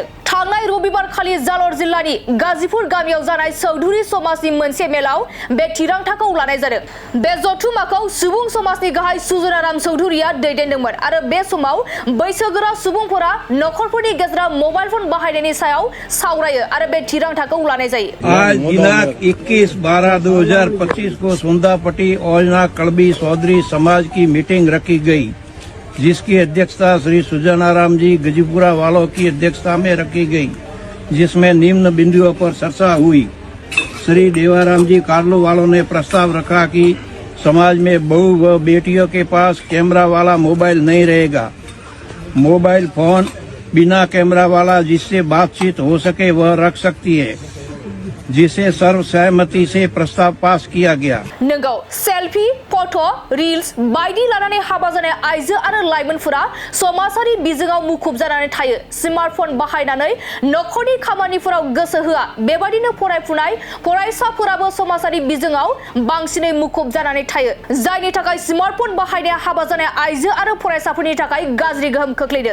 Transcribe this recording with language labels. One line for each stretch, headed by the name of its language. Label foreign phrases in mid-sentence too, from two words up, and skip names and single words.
Bodo: थांनाय रबिबार खालि जालौर जिल्लानि गाजीपुर गामियाव जानाय चौधुरी समाजनि मोनसे मेलाव बे थिरांथाखौ लानाय जादों। बे जथुमाखौ सुबुं समाजनि गाहाय सुजनाराम चौधुरीया दैदेनदोंमोन आरो बे समाव बैसोगोरा सुबुंफोरा नखरफोरनि गेजेराव
English: mobile phone
Bodo: बाहायनायनि सायाव सावरायो आरो बे थिरांथाखौ लानाय जायो।
Hindi: आज दिनांक 21/12/2025 को सुंदापट्टी औजना कड़बी चौधरी समाज की मीटिंग रखी गई, जिसकी अध्यक्षता श्री सुजनाराम जी गजीपुरा वालों की अध्यक्षता में रखी गई, जिसमें निम्न बिंदुओं पर चर्चा हुई। श्री देवाराम जी कार्लो वालों ने प्रस्ताव रखा कि समाज में बहू व बेटियों के पास कैमरा वाला मोबाइल नहीं रहेगा।
English: mobile phone
Hindi: बिना कैमरा वाला जिससे बातचीत हो सके वह रख सकती है, जिसे सर्वसहमति से प्रस्ताव पास किया गया।
Bodo: नंगौ,
English: selfie, photo, reels
Bodo: बायदि लानानै हाबा जानाय आइजो आरो लाइमोनफोरा समाजारि बिजोङाव मुखुब जानानै थायो। स्मार्टफन बाहायनानै नखरनि खामानिफोराव गोसो होआ। बेबादिनो फरायफुनाय फरायसाफोराबो समाजारि बिजोङाव बांसिनै मुखुब जानानै थायो, जायनि थाखाय स्मार्टफन बाहायनाया हाबा जानाय आइजो आरो फरायसाफोरनि थाखाय गाज्रि गोहोम खोख्लैदों।